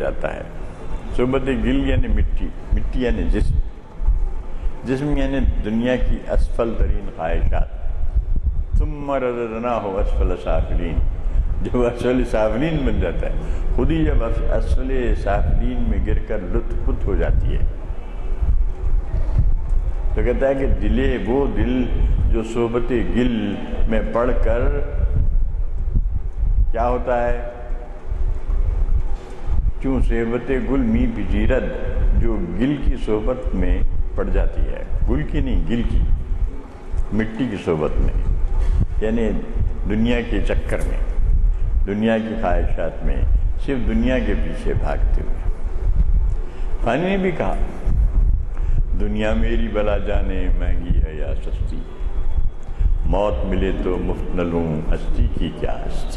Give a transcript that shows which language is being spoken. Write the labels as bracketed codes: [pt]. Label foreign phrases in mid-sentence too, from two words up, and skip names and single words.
[ur] جاتا ہے، صحبت گل یعنی مٹی یعنی جسم یعنی دنیا کی اسفل ترین خواہشات، [ar] ثم رددناہ اسفل سافلین، [ur] جو [ar] اسفل سافلین [ur] بن جاتا ہے، خودی جب [ar] اسفل سافلین [ur] میں گر کر لطف پت ہو جاتی ہے، تو کہتا ہے کہ وہ دل جو صحبت گل میں پڑھ کر کیا ہوتا ہے، [fa] چوں صحبت گل می بجیرد [ur] جو گل کی صحبت میں پڑ جاتی ہے، گل کی نہیں، گل کی، مٹی کی صحبت میں، یعنی دنیا کے چکر میں، دنیا کی خواہشات میں، صرف دنیا کے پیچھے بھاگتے ہوئے۔ فانی نے بھی کہا دنیا میری بلا جانے مہنگی ہے یا سستی، موت ملے تو مفت نہ لوں، ہستی کی کیا ہستی۔